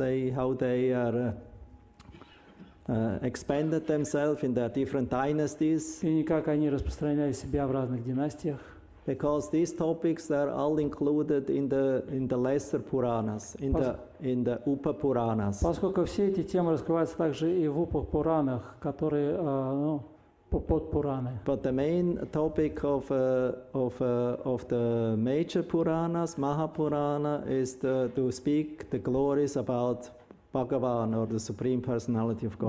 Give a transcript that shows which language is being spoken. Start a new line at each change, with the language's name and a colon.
English: how they are expanded themselves in their different dynasties.
Russian: и как они распространяли себя в разных династиях.
English: Because these topics are all included in the lesser Puranas, in the Upa Puranas.
Russian: Поскольку все эти темы раскрываются также и в Упа-Пуранах, которые подпураны.
English: But the main topic of the major Puranas, Mahapurana, is to speak the glories about Bhagavan, or the Supreme Personality of